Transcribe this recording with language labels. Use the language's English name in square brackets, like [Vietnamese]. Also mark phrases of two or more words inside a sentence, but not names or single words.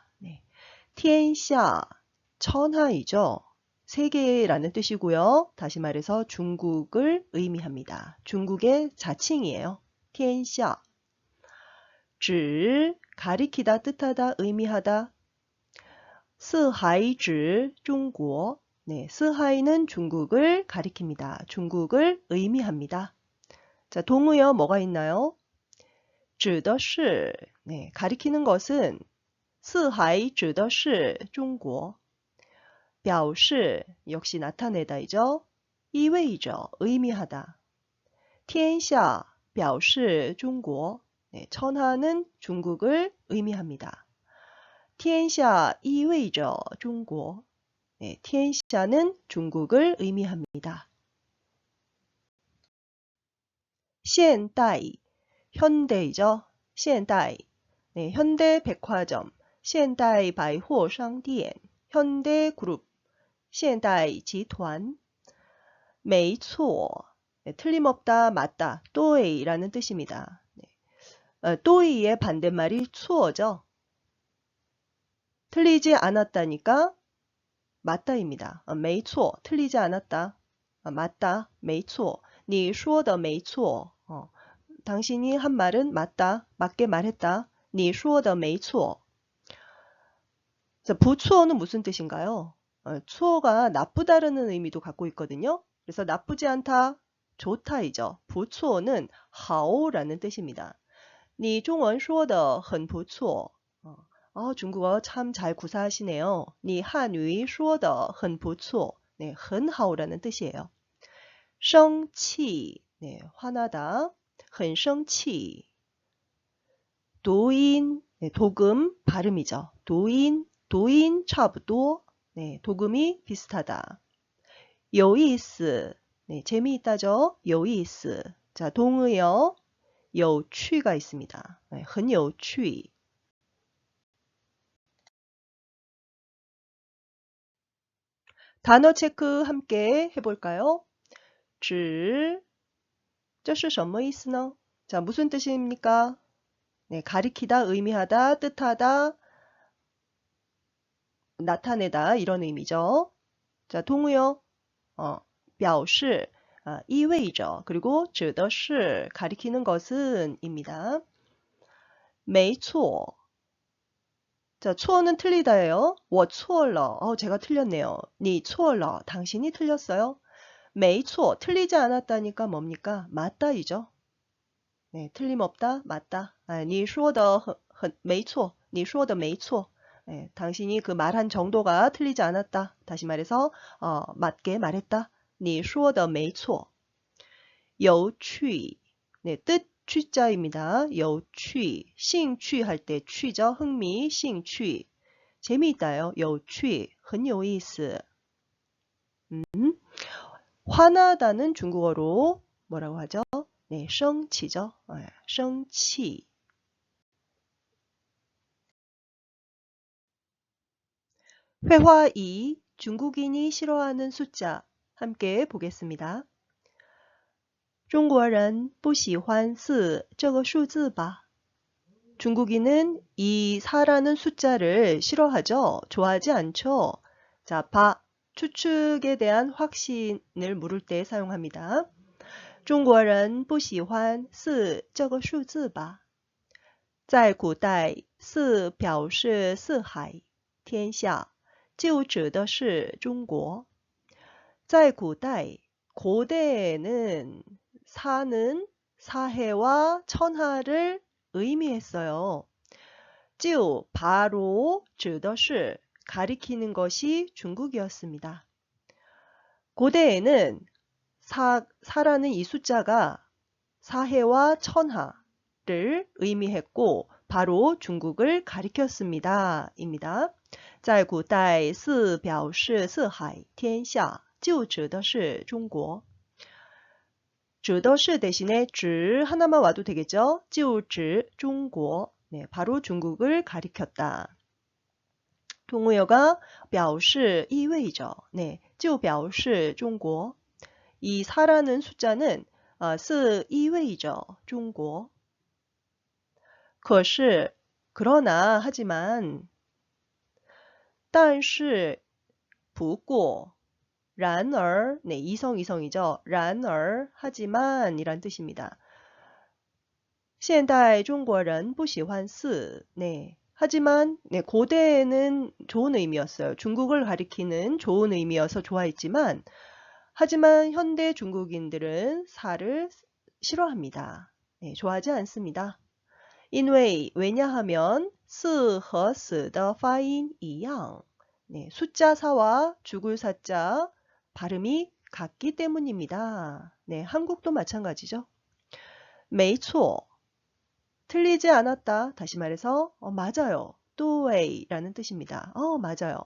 [Korean] 티엔샤 천하이죠. 세계라는 뜻이고요. 다시 말해서 중국을 의미합니다. 중국의 자칭이에요. 티엔샤 指 가리키다, 뜻하다, 의미하다. [Chinese] 四海指中国 [Korean] 스하이는 중국을 가리킵니다. 중국을 의미합니다. 자, 동의어 뭐가 있나요? [Chinese] 指的是 [Korean] 가리키는 것은 [Chinese] 四海指的是中国 表示 [Korean] 역시 나타내다이죠. 意味着 의미하다. [Chinese] 天下表示中国 [Korean] 천하는 중국을 의미합니다. [Chinese] 天下意味着中国 天下 [Korean] 는 중국을 의미합니다. 现代 현대이죠. 现代 현대 백화점 [Chinese] 现代百货商店 [Korean] 현대 그룹 [Chinese] 现代集团 没错 [Korean] 틀림없다, 맞다, 对라는 뜻입니다. 对의 반대말이 错죠. 틀리지 않았다니까 맞다입니다. 没错 틀리지 않았다. 맞다, [Chinese] 没错你说的没错 [Korean] 당신이 한 말은 맞다, 맞게 말했다. [Chinese] 你说的没错 [Korean] 자, 不错 는 무슨 뜻인가요? 错가 나쁘다라는 의미도 갖고 있거든요. 그래서 나쁘지 않다, 좋다이죠. 不错 는 好라는 뜻입니다. [Chinese] 你中文说得很不错 [Korean] 중국어 참 잘 구사하시네요. [Chinese] 你汉语说得很不错 很好 [Korean] 라는 뜻이에요. 生气 화나다, [Chinese] 很生气 [Korean] 도인, 도금 발음이죠. 도인 差不多 도금이 비슷하다. 有意思 재미있다죠. 有意思 자, 동의어 有趣가 있습니다. [Chinese] 很有趣 [Korean] 단어 체크 함께 해볼까요? [Chinese] 指这是什么意思呢? [Korean] 자, 무슨 뜻입니까? 가리키다, 의미하다, 뜻하다, 나타내다 이런 의미죠. 자, 동의어 [Chinese] 表示 意味着 [Korean] 그리고 指的是 가리키는 것은 입니다. 没错 자, 错는 틀리다예요. [Chinese] 我错了 [Korean] 제가 틀렸네요. [Chinese] 你错了 [Korean] 당신이 틀렸어요. 没错 틀리지 않았다니까 뭡니까? 맞다이죠. 틀림없다, 맞다. [Chinese] 你说的没错你说的没错 [Korean] 당신이 그 말한 정도가 틀리지 않았다. 다시 말해서 맞게 말했다. [Chinese] 你说的没错有趣 [Korean] 뜻 취자입니다. [Chinese] 有趣 兴趣 [Korean] 할 때 취죠. 흥미, 兴趣 재미있다요. [Chinese] 有趣很有意思 [Korean] 화나다는 중국어로 뭐라고 하죠? 生气죠. 生气 회화 2 중국인이 싫어하는 숫자 함께 보겠습니다. [Chinese] 中国人不喜欢4这个数字吧? [Korean] 중국인은 이 4라는 숫자를 싫어하죠. 좋아하지 않죠. 자, 바, 추측에 대한 확신을 물을 때 사용합니다. [Chinese] 中国人不喜欢4这个数字吧? 在古代4表示四海天下就指的是中国在古代 [Korean] 고대에는 사는 사해와 천하를 의미했어요. 就 바로 指的是 가리키는 것이 중국이었습니다. 고대에는 사라는 이 숫자가 사해와 천하를 의미했고 바로 중국을 가리켰습니다. 입니다. [Chinese] 在古代4表示四海天下就指的是中国指的是 [Korean] 대신에 指 하나만 와도 되겠죠? [Chinese] 就指 中国 [Korean] 네, 바로 중국을 가리켰다. [Chinese] 동의어가 表示意味着 네, 就表示中国 [Korean] 이 4라는 숫자는 [Chinese] 4 意味着中国可是 [Korean] 그러나 하지만 [Chinese] 但是不过然而, [Korean] 네, 이성이죠. [Chinese] 然而, [Korean] 하지만 이란 뜻입니다. [Chinese] 现代中国人不喜欢4, [Korean] 네, 하지만 네, 고대에는 좋은 의미였어요. 중국을 가리키는 좋은 의미여서 좋아했지만 하지만 현대 중국인들은 4를 싫어합니다. 네, 좋아하지 않습니다. 因为 왜냐하면 [Chinese] 4和死的发音一样 [Korean] 네, 숫자 4와 죽을 사자 발음이 같기 때문입니다. 네, 한국도 마찬가지죠. 没错 틀리지 않았다. 다시 말해서 맞아요. 对 라는 뜻입니다. 맞아요.